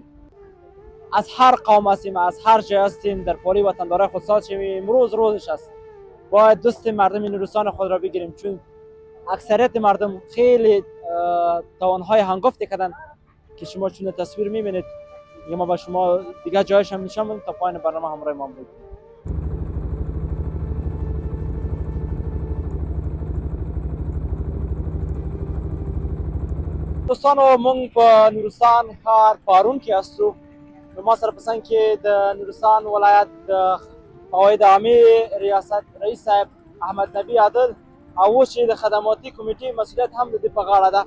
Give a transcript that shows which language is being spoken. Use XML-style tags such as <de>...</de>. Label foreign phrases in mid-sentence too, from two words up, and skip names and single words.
<fa>از هر قوم هستیم، از هر جای هستیم، در پالوی وطندارای خودستاد شیم. امروز روزش است، باید دست مردم نورستان خود را بگیریم، چون اکثریت مردم خیلی توانهای هنگفتی کردن که شما چون تصویر میبینید. ما با شما دیگه جایش هم نشان میدیم تا پایان برنامه همراه ما باشید.</fa> <ps>دوستانو، موږ په نورستان ښار پارون کې هستو. نو ما سره پسند کې د نورستان ولایت د قواعد عامې ریاست رئیس صاحب احمد نبی عادل او چې د خدماتي کمیټې مسؤلیت هم د دې په غاړه ده.</ps>